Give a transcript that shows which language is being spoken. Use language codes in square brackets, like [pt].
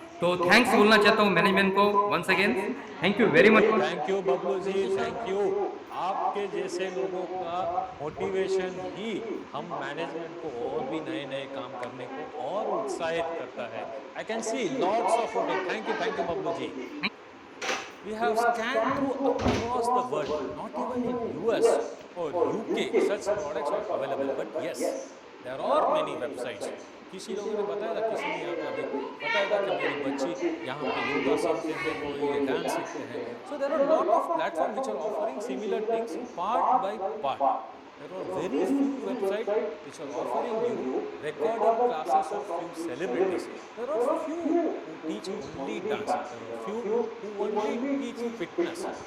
[hi] तो थैंक्स बोलना चाहता हूँ मैनेजमेंट को [en] Once again. Thank you very much. Thank you Bablu ji, thank you. [hi] आपके जैसे लोगों का मोटिवेशन ही हम मैनेजमेंट को और भी नए नए काम करने को और उत्साहित करता है। [en] I can see lots of thank you Bablu ji. We have scanned through across the world, not even in US or UK, such products are available. But yes, there are many websites. [hi] किसी लोगों ने बताया था, किसी ने यहाँ पे अभी बताया था कि मेरी बच्ची यहाँ पे योगा सीखते हैं, कोई डांस सीखते हैं. [en] So there are a lot of platforms which are offering similar things part by part. There are very few websites which are offering you recorded classes of few celebrities. There are few who teach only dance. There are few who only teach fitness.